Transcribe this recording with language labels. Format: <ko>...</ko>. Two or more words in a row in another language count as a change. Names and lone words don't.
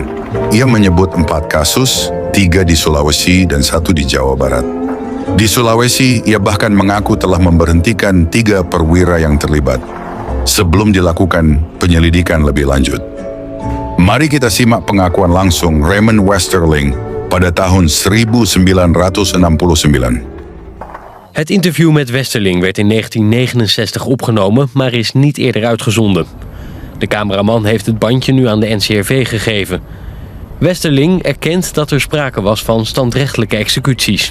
<id>Ia menyebut 4 kasus, 3 di Sulawesi dan 1 di Jawa Barat. Di Sulawesi, ia bahkan mengaku telah memberhentikan 3 perwira yang terlibat sebelum dilakukan penyelidikan lebih lanjut. Mari kita simak pengakuan langsung Raymond Westerling pada tahun 1969.</id> <nl>Het interview met Westerling werd in 1969 opgenomen, maar is niet eerder uitgezonden. De cameraman heeft het bandje nu aan de NCRV gegeven. Westerling erkent dat er sprake was van standrechtelijke executies.</nl>